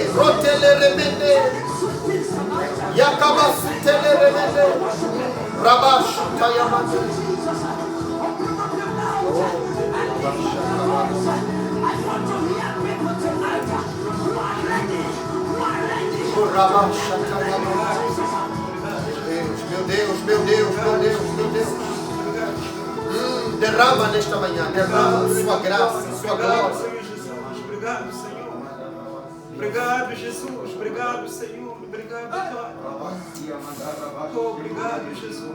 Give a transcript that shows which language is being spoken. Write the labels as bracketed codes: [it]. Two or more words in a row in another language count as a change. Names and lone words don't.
[pt] Rotele remende. Yakabasutele remende. Rabash tayamande. Rabash tayamande. Meu Deus, meu Deus, meu Deus, meu Deus. Derrama nesta manhã, derrama sua graça, sua glória. Obrigado, Senhor. Obrigado, Jesus. Obrigado, Senhor. Obrigado, Pai. Obrigado, Jesus.